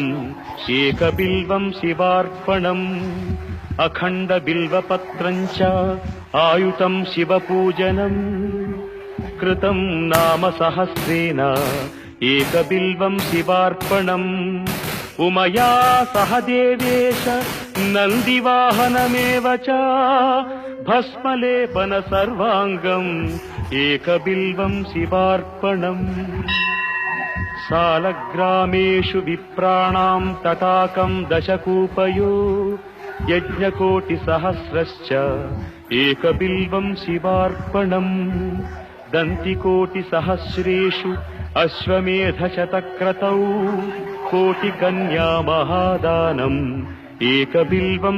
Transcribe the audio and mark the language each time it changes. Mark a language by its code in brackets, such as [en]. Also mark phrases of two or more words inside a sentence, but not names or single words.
[sa] एकबिल्वं शिवार्पणम् अखण्डबिल्वपत्रं च आयुतं शिवपूजनम् कृतं नाम सहस्रेण एकबिल्वं शिवार्पणम् उमया सह देवेश नन्दिवाहनमेव च भस्मलेपन सर्वाङ्गम् एकबिल्वं शिवार्पणम् सालग्रामेषु विप्राणां तटाकं दशकूपयो యజ్ఞకోటిసహస్రశ్చ ఏకబిల్వం శివార్పణం దంతికోటిసహస్రేషు అశ్వమేధశతక్రతౌ కోటికన్యా మహాదానం ఏకబిల్వం